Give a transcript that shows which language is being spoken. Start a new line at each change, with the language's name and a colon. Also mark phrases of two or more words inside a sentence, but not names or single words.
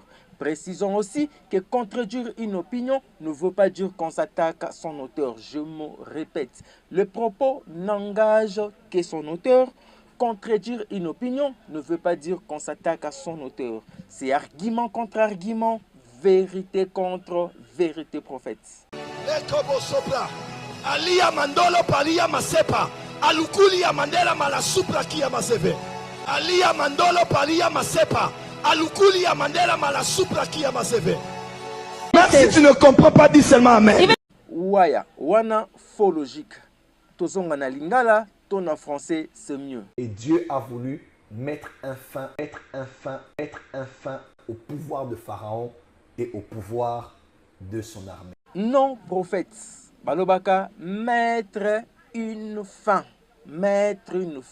French: Précisons aussi que contredire une opinion ne veut pas dire qu'on s'attaque à son auteur. Je me répète, le propos n'engage que son auteur. Contredire une opinion ne veut pas dire qu'on s'attaque à son auteur. C'est argument contre argument, vérité contre vérité, prophète. Alia mandolo palia masepa. Alukulia mandela mala supra kia maseve. Alia mandolo palia masepa. Alukulia mandela mala supra kia maseve. Même si tu ne comprends pas, dis seulement amen.
Lingala: Waya, wana faux logique. Tozonga na lingala,
French: ton en français c'est mieux. Et Dieu a voulu mettre un fin au pouvoir de Pharaon et au pouvoir de son armée. Non, prophète. Balobaka, mettre une fin et non mettre un fin. Le monde spirituel et le monde naturel ont une chose en commun. Elles sont régis par le temps.